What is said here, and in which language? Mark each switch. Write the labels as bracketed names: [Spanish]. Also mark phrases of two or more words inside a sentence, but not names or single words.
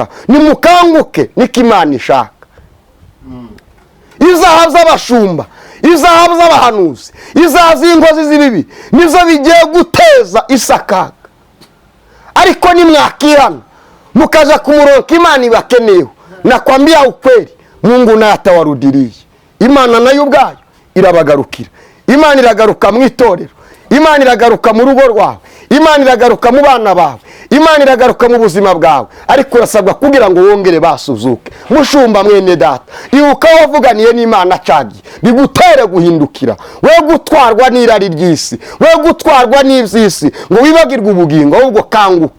[Kinyarwanda] Nimukanguke niko Imana ishaka. Izahabu z'abashumba, izahabu z'abahanuzi, izahabu z'inkozi z'ibibi nizo bigiye guteza isakaga. Ariko nimwakihana mukaja ku murongo Imana ibakeneyeho, [Swahili] nakwambia ukweli, Mungu naye atawarudiriye. [Kinyarwanda] Imana nayo ubwayo irabagarukira. Imana iragaruka mu itorero, Imana iragaruka mu rugo rwawe, Imana iragaruka mu bana bawe, Imana iragaruka mu buzima bwawe. Ariko urasabwa kugira ngo wongere basuzuke. Mushumba mwene data, ibuka wavuganiye n'Imana cagiye bigutere guhindukira, we gutwarwa n'irari ry'isi, we gutwarwa n'ivy'isi ngo wibagirwe ubugingo, ahubwo kanguka.